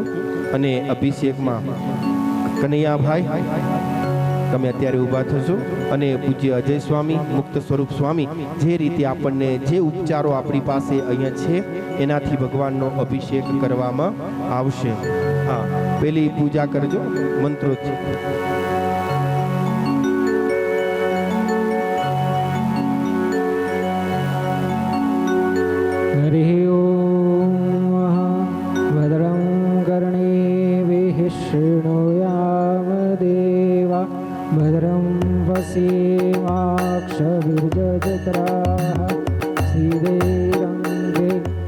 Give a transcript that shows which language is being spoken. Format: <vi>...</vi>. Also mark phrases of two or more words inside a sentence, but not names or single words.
<gu>અને અભિષેકમાં કનૈયાભાઈ તમે અત્યારે ઊભા થશો અને પૂજ્ય અજય સ્વામી, મુક્ત સ્વરૂપ સ્વામી જે રીતે આપણને જે ઉપચારો આપણી પાસે અહીંયા છે એનાથી ભગવાનનો અભિષેક કરવામાં આવશે. હા, પેલી પૂજા કરજો મંત્રોથી.</gu> <sa>हरिः ओम भद्रं कर्णेभिः शृणुयाम देवा भद्रं पश्येमाक्षभिर्यजत्राः श्रीदेरङ्गे</sa>